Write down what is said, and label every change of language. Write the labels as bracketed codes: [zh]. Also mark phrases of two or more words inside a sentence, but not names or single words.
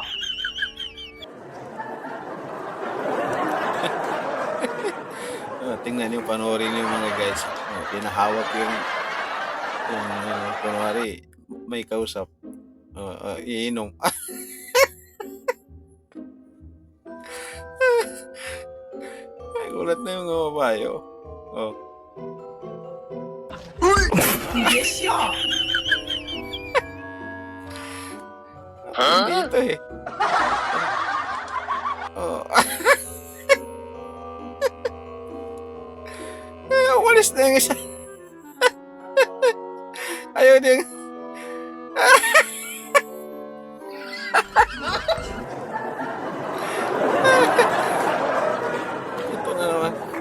[tl] Tingnan niyo, panoorin niyo mga guys. Pinahawak yung kunwari, may kausap. Iinom. Ay, gulat na yung mga babae. Oh. Oh. [zh] 你别笑。 [tl] Dito eh. Oh. Umalis na yung isa. Ayaw din. Ito na naman.